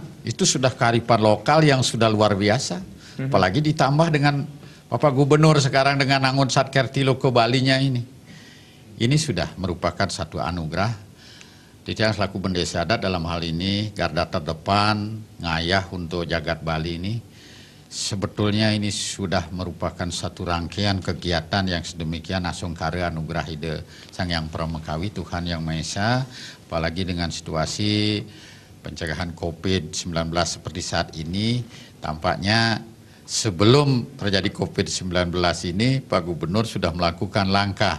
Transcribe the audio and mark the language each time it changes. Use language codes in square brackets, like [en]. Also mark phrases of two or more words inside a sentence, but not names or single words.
[id] Itu sudah kearifan lokal yang sudah luar biasa. Apalagi ditambah dengan Bapak Gubernur sekarang dengan Nangun Satkertih Loko Balinya ini. Ini sudah merupakan satu anugerah. Tidak selaku Bendesa Adat dalam hal ini, garda terdepan, ngayah untuk jagat Bali ini, sebetulnya ini sudah merupakan satu rangkaian kegiatan yang sedemikian asungkara anugerah ide Sang Yang Pramekawi Tuhan Yang Maha Esa, apalagi dengan situasi pencegahan COVID-19 seperti saat ini, tampaknya sebelum terjadi COVID-19 ini, Pak Gubernur sudah melakukan langkah.